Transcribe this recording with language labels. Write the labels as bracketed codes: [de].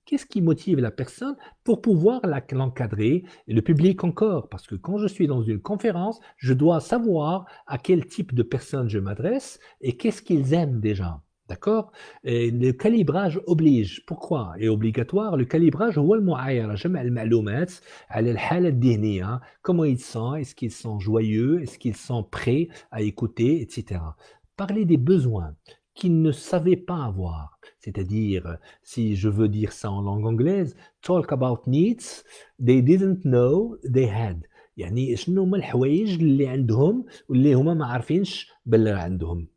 [fr] Qu'est-ce qui motive la personne pour pouvoir l'encadrer et le public encore? Parce que quand je suis dans une conférence, je dois savoir à quel type de personne je m'adresse et qu'est-ce qu'ils aiment déjà. D'accord? Et le calibrage oblige. Pourquoi est obligatoire? Le calibrage [ar] هو المعايرة جمع المعلومات على الحالة الذهنية. [fr] Comment ils sont? Est-ce qu'ils sont joyeux? Est-ce qu'ils sont prêts à écouter, etc. Parler des besoins qu'ils ne savaient pas avoir. C'est-à-dire, si je veux dire ça en langue anglaise, [en] talk about needs they didn't know they had. [ar] يعني شنو هما الحوايج اللي عندهم واللي هما ما عارفينش باللي عندهم.